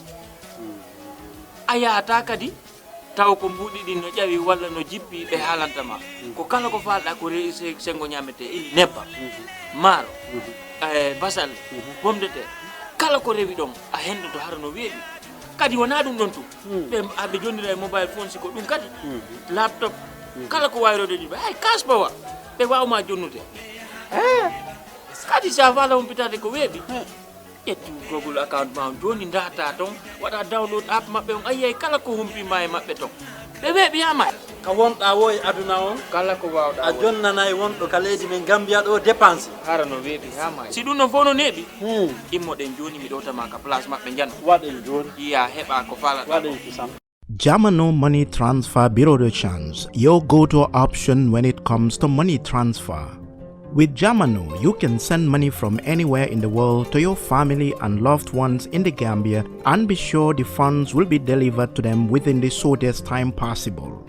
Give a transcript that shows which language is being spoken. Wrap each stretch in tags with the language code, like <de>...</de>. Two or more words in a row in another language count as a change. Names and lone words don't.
<ff>ayata kadi taw ko mbudi din no jawi walla no jippi be halantama ko kala ko falda ko reise sengo nyamete il nebba maro basal</ff> <fr>pomme de terre</fr> <ff>kala ko rewi dom a hendo to har no weebi kadi wona dum don tu be abbe jonnira</ff> <en>mobile phone</en> <ff>siko dum kadi laptop kala ko wayrode di ay kasbawa be wawma jonnude kadi sa wala umpitade ko weebi ettu Google account ma joni data ton wada</ff> <en>download app</en> <ff>mabbe on ayay kala ko humpi may mabbe ton be weebi ama ka wonda woy aduna on kala ko wawda a jonnanay wondo ka leydi men Gambia do dépense harano weebi hama si dum no fono nebi immo den joni mi dota ma ka place mabbe janno waden joni iya heba ko fala waden kisam</ff> <en>Jamano Money Transfer Bureau de Change, your go-to option when it comes to money transfer. With Jamano, you can send money from anywhere in the world to your family and loved ones in the Gambia and be sure the funds will be delivered to them within the shortest time possible.</en>